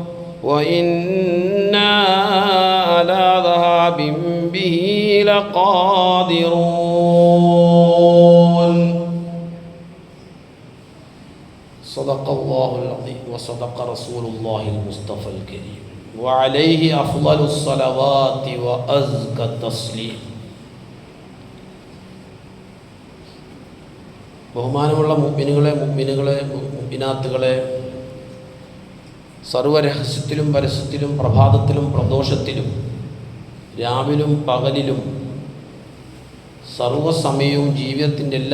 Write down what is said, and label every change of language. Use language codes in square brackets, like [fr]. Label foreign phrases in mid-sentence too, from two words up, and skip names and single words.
[ar] وإنا على ذهاب به لقادرون صدق الله العظيم وصدق رسول الله المصطفى الكريم وعليه أفضل الصلوات وأزكى التسليم. [ml] ബഹുമാനമുള്ള മുഅ്മിനുകളെ മുഅ്മിനാത്തുകളെ, സർവരഹസ്യത്തിലും പരസ്യത്തിലും പ്രഭാതത്തിലും പ്രദോഷത്തിലും രാവിലും പകലിലും സർവസമയവും ജീവിതത്തിൻ്റെ എല്ലാ